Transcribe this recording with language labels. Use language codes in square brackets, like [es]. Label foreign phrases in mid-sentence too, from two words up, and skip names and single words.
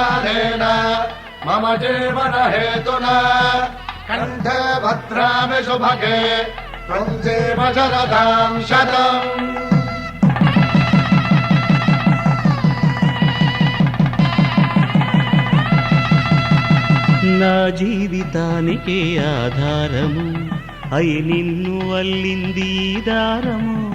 [sa] सुतेन मम जीवन हेतुना कंठे भद्रामि शुभगे त्वं जीव शरदां शतम्। [te] నా జీవితానికి ఆధారము అయి నిన్ను అల్లింది ఈ దారము